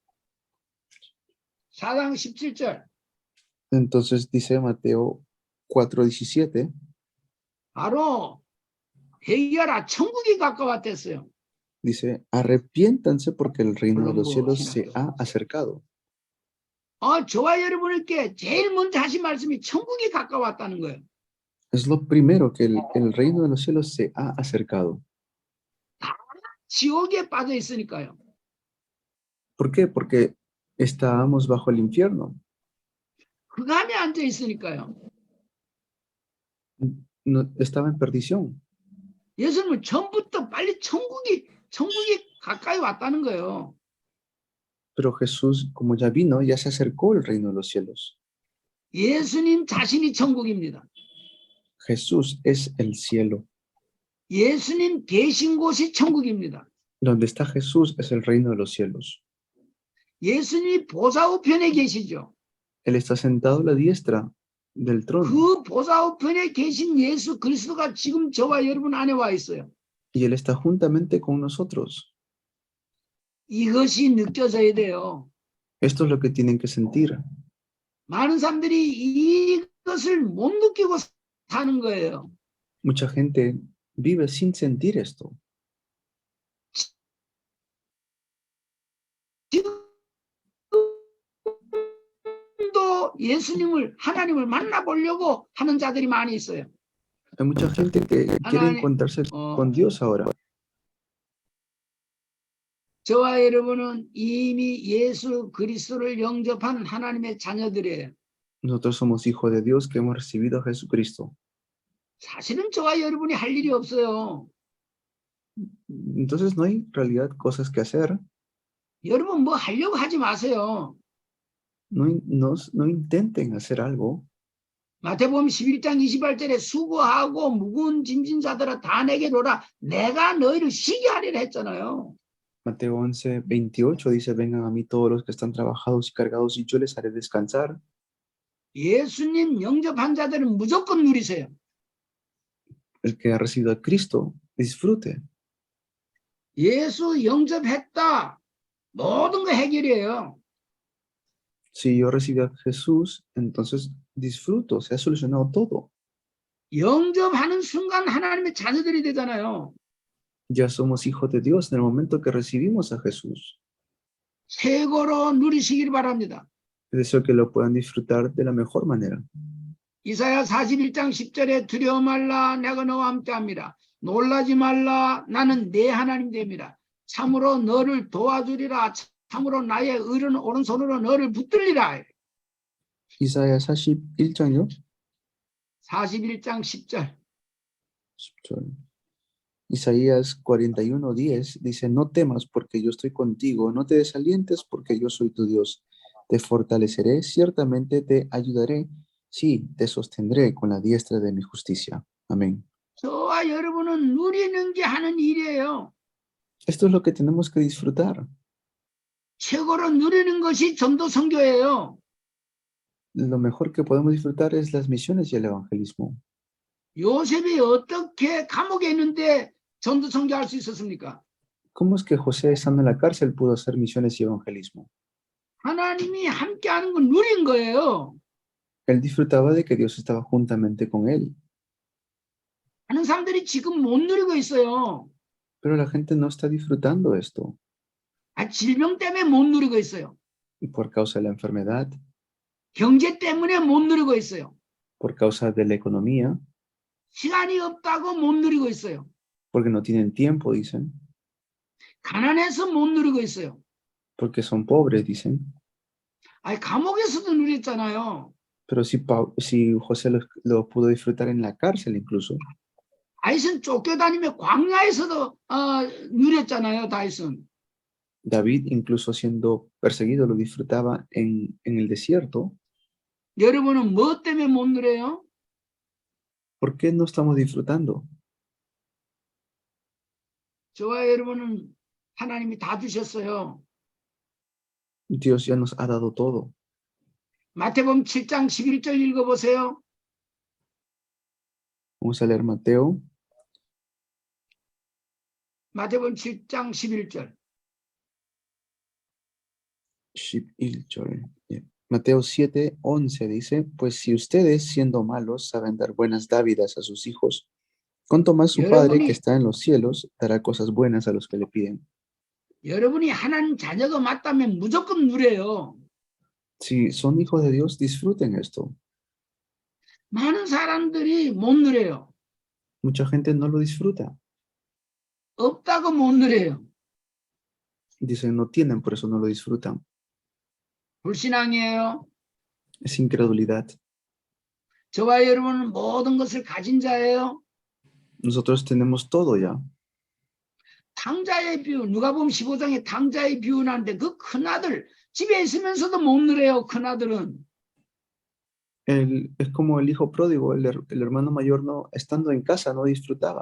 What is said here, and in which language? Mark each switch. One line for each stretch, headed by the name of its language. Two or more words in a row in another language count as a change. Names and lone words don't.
Korean: 4장 17절.
Spanish: Entonces dice Mateo 4:17,
Korean: 바로 회개하라 천국이 가까웠댔어요.
Spanish: dice, arrepiéntanse porque el reino de los cielos se ha acercado.
Korean: 저와 여러분께 제일 먼저 하신 말씀이 천국이 가까웠다는 거예요.
Spanish: Es lo primero que el reino de los cielos se ha acercado.
Korean: 지옥에 빠져 있으니까요.
Spanish: ¿Por qué? Porque estábamos bajo el infierno.
Korean: 흑암에 앉아 있으니까요.
Spanish: No, estaba en perdición.
Korean: 예수님은 전부터 빨리 천국이 가까이 왔다는 거예요.
Spanish: Pero Jesús, como ya vino, ya se acercó el reino de los cielos.
Korean: 예수님 자신이 천국입니다.
Spanish: Jesús es el cielo.
Korean: 예수님 계신 곳이 천국입니다.
Spanish: Donde está Jesús es el reino de los cielos.
Korean: 예수님이 보좌 우편에 계시죠.
Spanish: Él está sentado a la diestra del trono.
Korean: 그 보좌 우편에 계신 예수 그리스도가 지금 저와 여러분 안에 와 있어요.
Spanish: Y Él está juntamente con nosotros.
Korean: 이것이 느껴져야 돼요.
Spanish: Esto es lo que tienen que sentir.
Korean: 많은 사람들이 이것을 못 느끼고 사는 거예요.
Spanish: Mucha gente vive sin sentir esto.
Korean: 지금도 예수님을 하나님을 만나보려고 하는 자들이 많이 있어요.
Spanish: Hay mucha gente que quiere encontrarse con Dios ahora.
Korean: 저와 여러분은 이미 예수 그리스도를 영접한 하나님의 자녀들이에요.
Spanish: Nosotros somos hijos de Dios que hemos recibido a Jesucristo.
Korean: 사실은 저와 여러분이 할 일이 없어요.
Spanish: Entonces no hay en realidad cosas que hacer.
Korean: 여러분 뭐 하려고 하지 마세요.
Spanish: No intenten hacer algo.
Korean: 마태복음 11장 28절에 수고하고 무거운 짐진 자들아 다 내게로 오라 내가 너희를 쉬게 하리라 했잖아요.
Spanish: Mateo 11:28 dice, vengan a mí todos los que están trabajados y cargados y yo les haré descansar.
Korean: 예수님 영접한 자들은 무조건 누리세요.
Spanish: El que ha recibido a Cristo, disfrute.
Korean: 예수 영접했다. 모든 거 해결이에요.
Spanish: Si yo recibí a Jesús, entonces disfruto, se ha solucionado todo.
Korean: 영접하는 순간 하나님의 자녀들이 되잖아요.
Spanish: Ya somos hijos de Dios en el momento que recibimos a Jesús.
Korean: 최고로 누리시길 바랍니다.
Spanish: Deseo que lo puedan disfrutar de la mejor manera.
Korean: 이사야 41장 10절에 두려워 말라 내가 너와 함께합니다. 놀라지 말라 나는 내 하나님 됩니다. 참으로 너를 도와주리라. 참으로 나의 의로운 오른손으로 너를 붙들리라. Isaías 41장요? 41장 10절.
Spanish: Isaías 41:10 dice, no temas porque yo estoy contigo, no te desalientes porque yo soy tu Dios. Te fortaleceré, ciertamente te ayudaré, sí, te sostendré con la diestra de mi justicia. Amén.
Korean: 저와 여러분은 누리는 게 하는 일이에요.
Spanish: Esto es lo que tenemos que disfrutar.
Korean: 최고로 누리는 것이 전도 선교예요.
Spanish: Lo mejor que podemos disfrutar es las misiones y el evangelismo.
Korean: 요셉이 어떻게 감옥에 있는데 전도 선교할 수 있었습니까?
Spanish: ¿Cómo es que José, estando en la cárcel, pudo hacer misiones y evangelismo?
Korean: 하나님이 함께하는 건 누린 거예요.
Spanish: Él disfrutaba de que Dios estaba juntamente con él,
Korean: 많은 사람들이 지금 못 누리고 있어요.
Spanish: pero la gente no está disfrutando esto
Korean: 질병 때문에 못 누리고 있어요.
Spanish: y por causa de la enfermedad,
Korean: 경제 때문에 못 누리고 있어요.
Spanish: por causa de la economía,
Korean: 시간이 없다고 못 누리고 있어요.
Spanish: porque no tienen tiempo, dicen,
Korean: 가난해서 못 누리고 있어요.
Spanish: porque son pobres, dicen.
Korean: 감옥에서도 누렸잖아요.
Spanish: Pero si José lo pudo disfrutar en la cárcel incluso,
Korean: 다윗은 쫓겨다니며 광야에서도 누렸잖아요. 다윗은.
Spanish: David, incluso siendo perseguido, lo disfrutaba en el desierto.
Korean: 여러분은 뭐 때문에 못 누려요?
Spanish: ¿Por qué no estamos disfrutando?
Korean: 저와 여러분은 하나님이 다 주셨어요.
Spanish: Dios ya nos ha dado todo.
Korean: 마태복음 7장 11절 읽어보세요.
Spanish: Vamos a leer Mateo.
Korean: 마태복음 7장 11절.
Spanish: Mateo 7:11 dice, pues si ustedes siendo malos saben dar buenas dávidas a sus hijos, cuánto más su Padre que está en los cielos dará cosas buenas a los que le piden.
Korean: 여러분이 하나님 자녀가 맞다면 무조건 누려요.
Spanish: Si son hijos de Dios, disfruten esto.
Korean: 많은 사람들이 못 누려요.
Spanish: Mucha gente no lo disfruta.
Korean: 없다고 못 누려요.
Spanish: Dicen no tienen, por eso no lo disfrutan.
Korean: 불신앙이에요.
Spanish: Es incredulidad.
Korean: 저와 여러분은 모든 것을 가진 자예요.
Spanish: Nosotros tenemos todo ya.
Korean: 탕자의 비유, 누가복음 15장에 탕자의 비유 나는데 그 큰아들 집에 있으면서도 못 누려요. 큰아들은.
Spanish: Es como el hijo pródigo, el hermano mayor no, estando en casa no disfrutaba.